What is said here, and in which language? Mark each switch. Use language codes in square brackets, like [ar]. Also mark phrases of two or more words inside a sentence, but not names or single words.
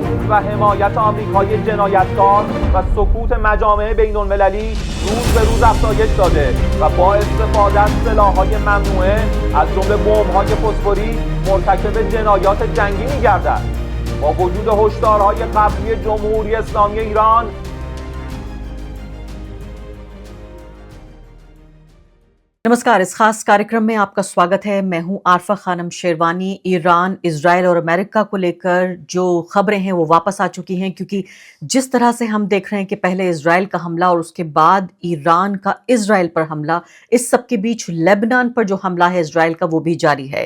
[fa] و حمایت آمریکای جنایتکار و سکوت مجامع بین‌المللی روز به روز افزایش داده و با استفاده از سلاح‌های ممنوعه از جمله بمب‌های فسفوری مرتکب جنایات جنگی می‌گردد. با وجود هشدارهای قبلی جمهوری اسلامی ایران [hi] नमस्कार। इस खास कार्यक्रम में आपका स्वागत है। मैं हूं आरफा खानम शेरवानी। ईरान, इजराइल और अमेरिका को लेकर जो खबरें हैं वो वापस आ चुकी हैं, क्योंकि जिस तरह से हम देख रहे हैं कि पहले इजराइल का हमला और उसके बाद ईरान का इजराइल पर हमला, इस सब के बीच लेबनान पर जो हमला है इजराइल का वो भी जारी है।